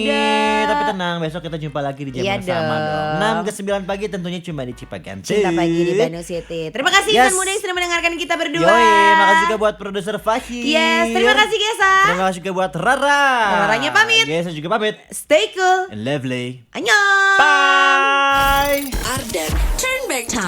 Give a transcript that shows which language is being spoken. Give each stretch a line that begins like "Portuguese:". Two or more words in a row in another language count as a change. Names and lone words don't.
Indonesian: muda. tapi tenang, besok kita jumpa lagi di jam Iya yang sama dong. dong. 6 ke 9 pagi tentunya cuma di Cipaganti. Cinta pagi di Bandung City. Terima kasih Yes. insan muda yang sudah mendengarkan kita berdua. Yoi, makasih juga buat produser Fahir. Yes, terima kasih Gesa. Terima kasih juga buat Rara. Raranya pamit. Gesa juga pamit.
English: Stay cool. And lovely. Annyeong. Bye. Ardan Turn Back Time.